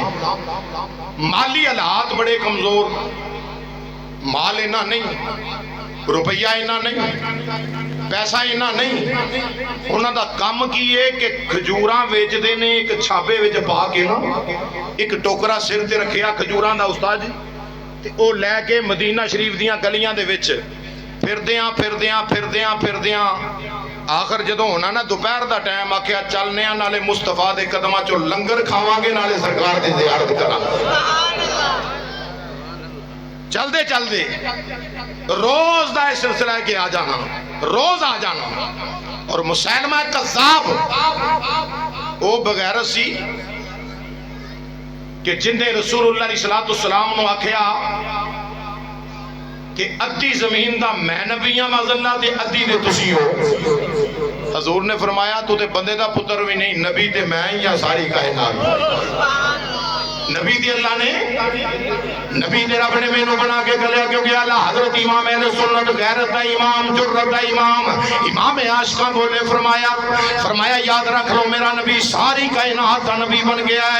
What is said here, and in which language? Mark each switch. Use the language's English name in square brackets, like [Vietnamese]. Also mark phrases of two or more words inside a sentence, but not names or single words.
[Punjabi] مالی حالات بڑے کمزور، مال اینا نہیں، روپیہ اینا نہیں، پیسہ اینا نہیں، انہاں دا کم کی ہے کہ کھجوراں ویچ دے نے، ایک چھاپے ویچ پا کے نا ایک ٹوکرا سر تے رکھیا کھجوراں دا استاد جی، تے او لے کے مدینہ شریف دیاں گلیاں دے وچ پھردیاں آخر جدوں ہونا نا دوپہر دا ٹائم آکھیا چلنے نالے مصطفیٰ دے قدماں چوں لنگر کھاواں گے نالے سرکار دی زیارت کراں۔ چل دے روز دا اس سلسلہ ہے کہ آ جانا، روز آ جانا۔ اور مسیلمہ کذاب وہ بغیرت سی کہ جن نے رسول اللہ علیہ السلام نو آکھیا کہ ادھی زمین دا میں نبی ہاں معذاللہ تے ادھی دے تسی ہو. حضور نے فرمایا تو تے بندے دا پتر بھی نہیں، نبی تے میں یا ساری کائنات. نبی تے اللہ نے، نبی تے رب نے مینوں بنا کے گلیا، کیونکہ اللہ حضرت امام اہل سنت، غیرت دا امام، جرت دا امام، امام عاشقاں بولے، فرمایا یاد رکھ لو میرا نبی ساری کائنات دا نبی بن گیا ہے.